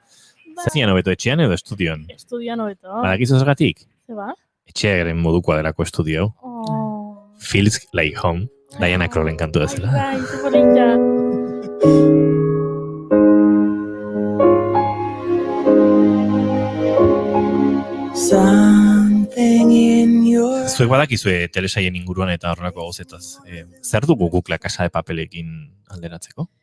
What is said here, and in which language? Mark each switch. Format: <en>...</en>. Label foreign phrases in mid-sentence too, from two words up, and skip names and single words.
<eu>Zazian hobeto etxean edo estudioan? Estudian hobeto. Badakizu zergatik? Zeba? Etxearen modukoa delako estudio.</eu> <en>Feels like home.</en> <eu>Diana Krallen kantu dezela. Bai, ze polita. Zuek badakizue telesaien inguruan eta horrelako gauzetaz. Zer dugu guk La Casa de Papelekin alderatzeko?</eu>